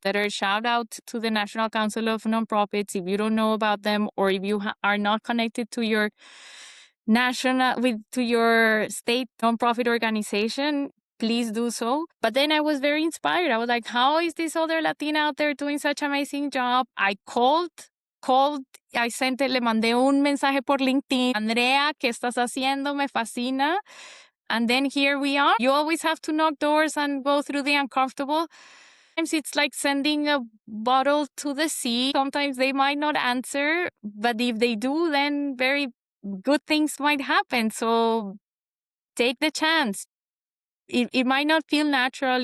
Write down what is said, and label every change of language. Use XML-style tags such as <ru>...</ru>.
<en>Better shout out to the National Council of Nonprofits if you don't know about them, or if you are not connected to your to your state nonprofit organization, please do so. But then I was very inspired. I was like, how is this other Latina out there doing such an amazing job? I called,</en> <es>le mandé un mensaje por LinkedIn. Andrea, ¿qué estás haciendo? Me fascina.</es> <en>And then here we are. You always have to knock doors and go through the uncomfortable. Sometimes it's like sending a bottle to the sea. Sometimes they might not answer, but if they do, then very good things might happen. So take the chance. It might not feel natural.</en>